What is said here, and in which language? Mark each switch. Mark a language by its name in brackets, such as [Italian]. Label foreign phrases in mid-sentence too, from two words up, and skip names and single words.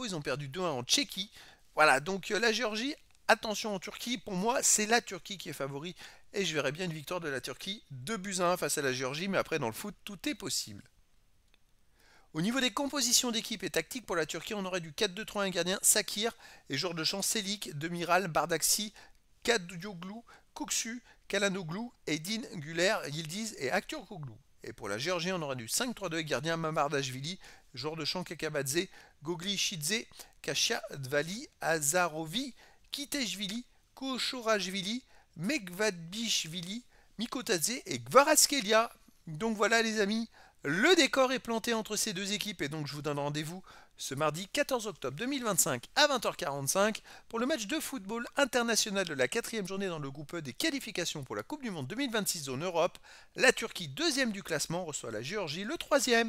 [French] Ils ont perdu 2-1 en Tchéquie. Voilà, donc la Géorgie, attention en Turquie. Pour moi, c'est la Turquie qui est favori. Et je verrais bien une victoire de la Turquie 2-1 face à la Géorgie. Mais après, dans le foot, tout est possible. Au niveau des compositions d'équipe et tactiques pour la Turquie, on aurait du 4-2-3-1 gardien Sakir et joueurs de champ Selik, Demiral, Bardaksi, Kadyoglu, Koksu, Kalanoglu, Edin, Güler, Yildiz et Aktürkoğlu. Et pour la Géorgie, on aurait du 5-3-2 gardien Mamardashvili, joueur de champ Kakabadze, Goglishidze, Kashiavali, Azarovi, Kiteshvili, Kochorashvili, Megvadbishvili, Mikotadze et Gvaraskelia. Donc voilà les amis, le décor est planté entre ces deux équipes et donc je vous donne rendez-vous ce mardi 14 octobre 2025 à 20h45 pour le match de football international de la quatrième journée dans le groupe E des qualifications pour la Coupe du Monde 2026 en Europe. La Turquie, deuxième du classement, reçoit la Géorgie, le troisième.